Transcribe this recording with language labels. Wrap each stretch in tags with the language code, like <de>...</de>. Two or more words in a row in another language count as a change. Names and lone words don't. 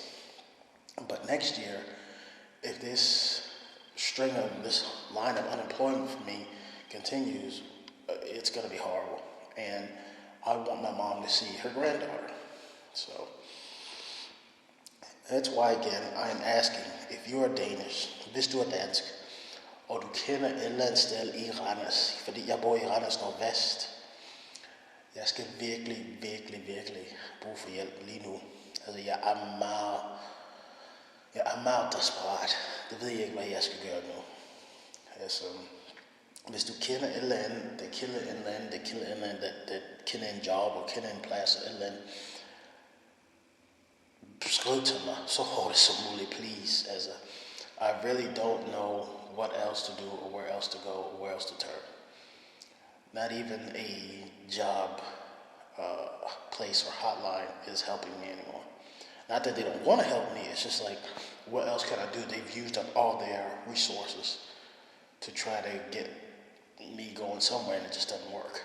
<en>But next year, if this line of unemployment for me continues, it's going to be horrible. And I want my mom to see her granddaughter. So that's why, again, I am asking, if you are Danish,</en> <da>hvis du er dansk, og du kender et eller andet sted i Randers, fordi jeg bor i Randers Nordvest. Jeg skal virkelig bruge for hjælp lige nu. Altså, jeg er meget desperat. Det ved jeg ikke, hvad jeg skal gøre nu. Altså, hvis du kender et eller andet, der kender et eller andet, der kender en job og kender en plads og et eller andet, skriv til mig så hurtigt som muligt, please.</da> <en>Altså, I really don't know what else to do or where else to go or where else to turn. Not even a job place or hotline is helping me anymore. Not that they don't want to help me, it's just like, what else can I do? They've used up all their resources to try to get me going somewhere, and it just doesn't work.</en>